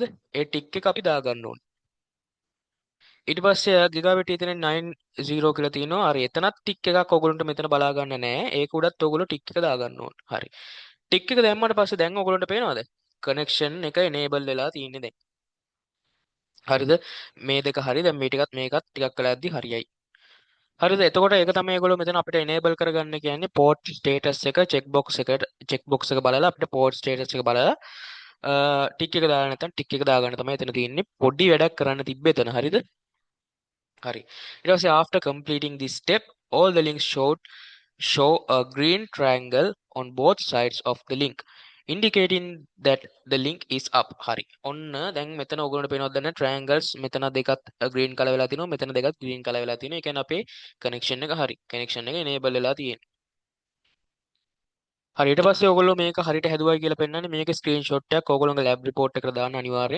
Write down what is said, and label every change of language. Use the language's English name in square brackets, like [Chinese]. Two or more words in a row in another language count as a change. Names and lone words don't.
[Sinhala] ඒ ටික් එක අපි දාගන්න ඕනේ. ඊට පස්සේ [English] gigabit ethernet 9 [Sinhala] කියලා තියෙනවා. හරි එතනත් ටික් එකක් ඔයගොල්ලන්ට මෙතන බලා ගන්න නැහැ. ඒක උඩත් ඔයගොල්ලෝ ටික් එක දාගන්න ඕනේ. හරි. ටික් එක දැම්මට පස්සේ දැන් ඔයගොල්ලන්ට පේනවද? connection එක enable වෙලා තියෙන්නේ දැන්. හරිද? මේ දෙක හරි දැන් මේ ටිකත් මේකත් ටිකක් වෙලා යද්දි හරියයි. හරිද? එතකොට ඒක තමයි ඒගොල්ලෝ මෙතන අපිට enable කරගන්න කියන්නේ [English] port status [Sinhala] එක [English] check box [Sinhala] එක බලලා අපිට [English] port status [Sinhala] එක බලලා ටික් එක දාලා නැත්නම් ටික් එක දාගන්න තමයි එතන තියෙන්නේ. පොඩි වැඩක් කරන්න තිබ්බේ එතන. හරිද? හරි. ඊට පස්සේ [English] after completing this step all the links show a green triangle on both sides of the link indicating that the link is up. [Sinhala] හරි. ඔන්න දැන් මෙතන ඔයගොල්ලන්ට පේනවද දැන් triangles මෙතන දෙකත් [English] green color [Sinhala] වෙලා තිනවා මෙතන දෙකත් [English] green color [Sinhala] වෙලා තිනවා. ඒ කියන්නේ අපේ connection එක හරි. connection එක enable වෙලා තියෙන්නේ. හරි ඊට පස්සේ ඔයගොල්ලෝ මේක හරියට හැදුවයි කියලා පෙන්නන්නේ මේකේ screenshot එකක් ඔයගොල්ලෝගේ [English] lab report [Sinhala] එකට දාන්න අනිවාර්යෙන්.